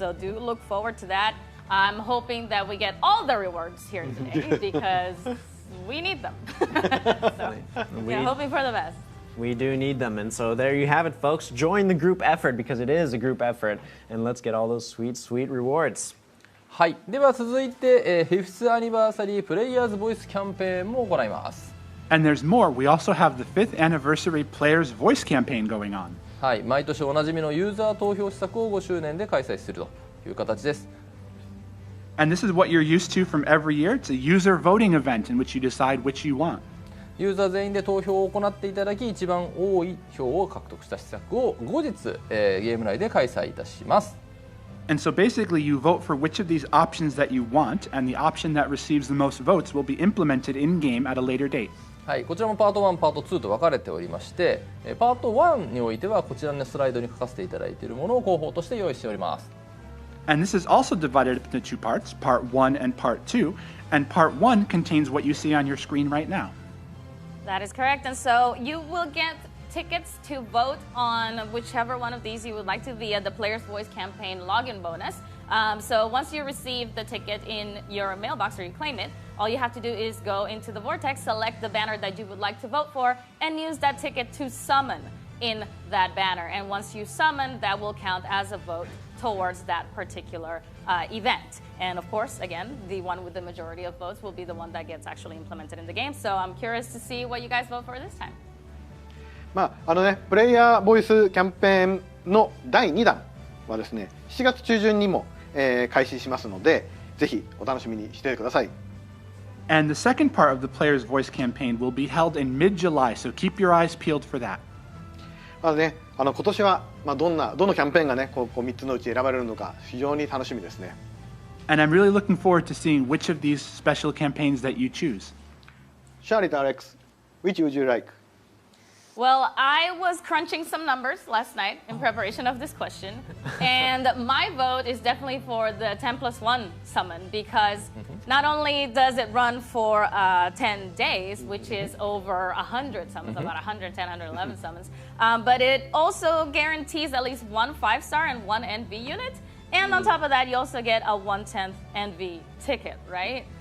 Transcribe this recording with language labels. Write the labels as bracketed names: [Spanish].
[English] So do look forward to that. I'm hoping that we get all the rewards here today because we need them. So, hoping for the best. We do need them. And so there you have it, folks. Join the group effort because it is a group effort. And let's get all those sweet, sweet rewards. [Japanese] はい、では続いて、5th アニバーサリープレイヤーズボイスキャンペーンも行います。 [English] And there's more. We also have the 5th anniversary Players Voice campaign going on. [Japanese] はい、毎年おなじみのユーザー投票施策を5周年で開催するという形です。 [English] And this is what you're used to from every year. It's a user voting event in which you decide which you want. [Japanese] ユーザー全員で投票を行っていただき、一番多い票を獲得した施策を後日、ゲーム内で開催いたします。 [English] And so basically you vote for which of these options that you want, and the option that receives the most votes will be implemented in-game at a later date. [Japanese] はい、こちらもパート1、パート2と分かれておりまして、パート1においてはこちらのスライドに書かせていただいているものを候補として用意しております。 [English] And this is also divided up into 2 parts, Part 1 and Part 2, and Part 1 contains what you see on your screen right now. That is correct. And so you will get tickets to vote on whichever one of these you would like to via the Players Voice campaign login bonus. So once you receive the ticket in your mailbox or you claim it, all you have to do is go into the vortex, select the banner that you would like to vote for, and use that ticket to summon in that banner. And once you summon, that will count as a vote towards that particular event. And of course, again, the one with the majority of votes will be the one that gets actually implemented in the game. So I'm curious to see what you guys vote for this time. [Japanese] プレイヤーボイスキャンペーンの第2弾はですね、7月中旬にも、開始しますので、ぜひお楽しみにしてください。 [English] And the second part of the Players Voice campaign will be held in mid-July, so keep your eyes peeled for that. [Japanese] 今年は、どのキャンペーンがね、こう3つのうち選ばれるのか非常に楽しみですね。 [English] And I'm really looking forward to seeing which of these special campaigns that you choose. Shaly to Alex, which would you like? Well, I was crunching some numbers last night in preparation of this question, and my vote is definitely for the 10+1 summon because not only does it run for 10 days, which is over 100 summons, about 110, 111 summons, but it also guarantees at least one 5-star and one NV unit, and on top of that, you also get a 1/10 NV ticket, right?